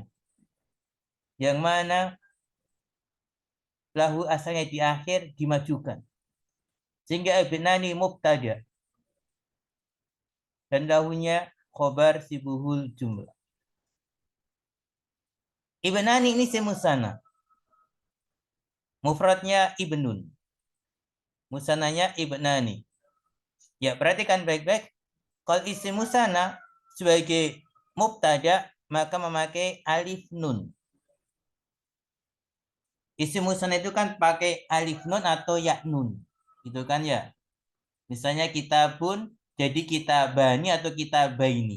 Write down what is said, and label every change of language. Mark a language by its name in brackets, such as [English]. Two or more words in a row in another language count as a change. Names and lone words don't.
[Indonesian] Yang mana lahu asalnya di akhir dimajukan. Sehingga [Arabic] ابنان مبتدأ. [Indonesian] Dan lahunya khobar [Arabic] شبه الجملة. [Indonesian] Ibnani ini semusana. Mufradnya ibnun. Musananya ibnani. Ya, perhatikan baik-baik. Kalau isim musana sebagai mubtada, maka memakai [Arabic] ألف نون. [Indonesian] Isim musana itu kan pakai [Arabic] ألف نون [Indonesian] atau [Arabic] ياء نون. [Indonesian] Gitu kan ya. Misalnya kitabun jadi kitabani atau kitabaini.